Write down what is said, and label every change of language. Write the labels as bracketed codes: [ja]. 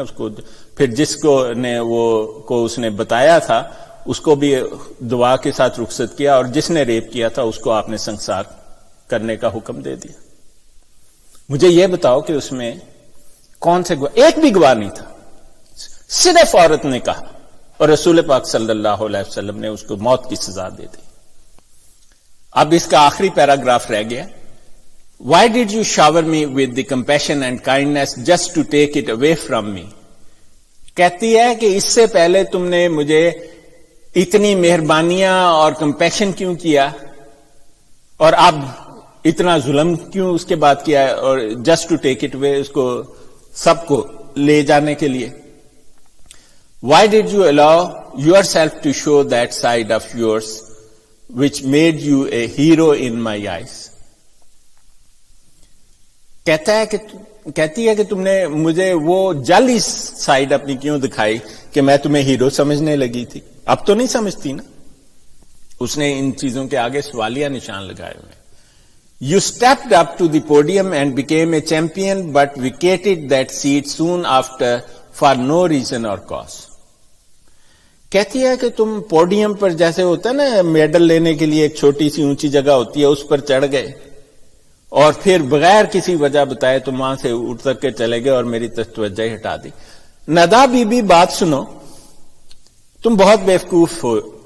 [ur] اس کو پھر جس کو اس نے بتایا تھا اس کو بھی دعا کے ساتھ رخصت کیا، اور جس نے ریپ کیا تھا اس کو آپ نے سنسار کرنے کا حکم دے دیا. مجھے یہ بتاؤ کہ اس میں کون سے گواہ؟ ایک بھی گواہ نہیں تھا، صرف عورت نے کہا، اور رسول پاک صلی اللہ علیہ وسلم نے اس کو موت کی سزا دے دی. اب اس کا آخری پیراگراف رہ گیا. [en] Why did you shower me with the compassion and kindness just to take it away from me? [ur] کہتی ہے کہ اس سے پہلے تم نے مجھے اتنی مہربانیاں اور کمپیشن کیوں کیا، اور اب اتنا ظلم کیوں اس کے بعد کیا ہے، اور [en] just to take it away, [ur] اس کو سب کو لے جانے کے لیے. [en] Why did you allow yourself to show that side of yours which made you a hero in my eyes? [ur] کہتی ہے کہ تم نے مجھے وہ جعلی سائڈ اپنی کیوں دکھائی کہ میں تمہیں ہیرو سمجھنے لگی تھی. اب تو نہیں سمجھتی نا. اس نے ان چیزوں کے آگے سوالیہ نشان لگائے ہوئے. [en] You stepped up to the podium and became a champion but vacated that seat soon after for no reason or cause. [ur] کہتی ہے کہ تم پوڈیم پر جیسے ہوتا ہے نا میڈل لینے کے لیے ایک چھوٹی سی اونچی جگہ ہوتی ہے، اس پر چڑھ گئے اور پھر بغیر کسی وجہ بتائے تم وہاں سے اٹھ کر کے چلے گئے اور میری توجہ ہٹا دی. ندا بی بی بات سنو، تم بہت بیوقوف ہو.